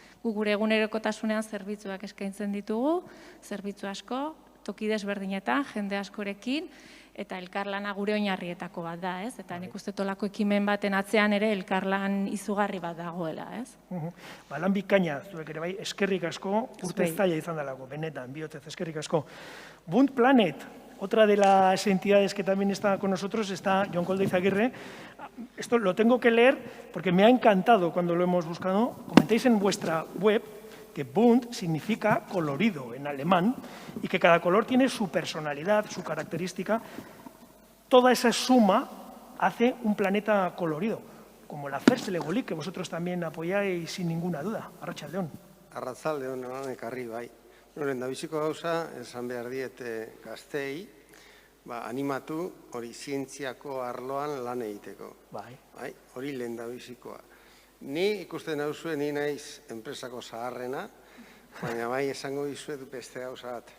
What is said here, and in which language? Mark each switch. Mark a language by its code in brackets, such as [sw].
[eu] Gu gure egunerokotasunean zerbitzuak eskaintzen ditugu, zerbitzu asko, toki desberdinetan, jende askorekin, eta elkarlana gure oinarrietako bat da, ez? Eta nik uste tolako ekimen baten atzean ere elkarlan izugarri bat dagoela, ez? Lan bikaina, zuek ere bai, eskerrik asko, urte zaila izan dalako, benetan, bihotzez, eskerrik asko. [es] Bunt Planet, otra de las entidades que también está con nosotros, está Jon Koldo Izaguirre. Esto lo tengo que leer porque me ha encantado cuando lo hemos buscado. Comentáis en vuestra web que bunt significa colorido en alemán y que cada color tiene su personalidad, su característica. Toda esa suma hace un planeta colorido, como la First Lego League, que vosotros también apoyáis sin ninguna duda. [eu] Arratsaldeon. Arratsaldeon, ekarri bai. Lehendabiziko gauza, esan behar diete gazteei, animatu hori zientziako arloan lan egiteko. Hori lehendabizikoa. Ni ikusten nauzue, ni naiz enpresako zaharrena, baina bai esango dizuet beste gauza bat.